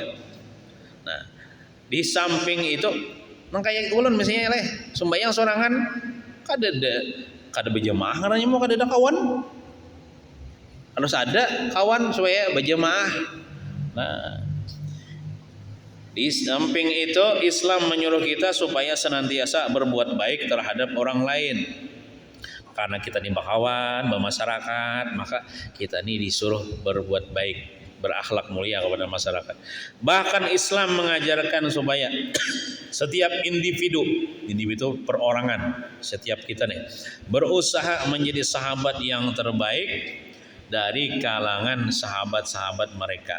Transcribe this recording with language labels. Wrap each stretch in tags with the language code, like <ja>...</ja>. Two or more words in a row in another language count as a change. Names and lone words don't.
<bjn>Nah di samping itu nang kayak ulun misalnya sembahyang sorangan kada berjamaah karena mau kada ada kawan, harus ada kawan supaya berjamaah.</bjn> <id>Nah di samping itu Islam menyuruh kita supaya senantiasa berbuat baik terhadap orang lain. Karena kita di kawan, bermasyarakat, maka kita ini disuruh berbuat baik, berakhlak mulia kepada masyarakat. Bahkan Islam mengajarkan supaya setiap individu perorangan, setiap kita nih berusaha menjadi sahabat yang terbaik dari kalangan sahabat-sahabat mereka.</id>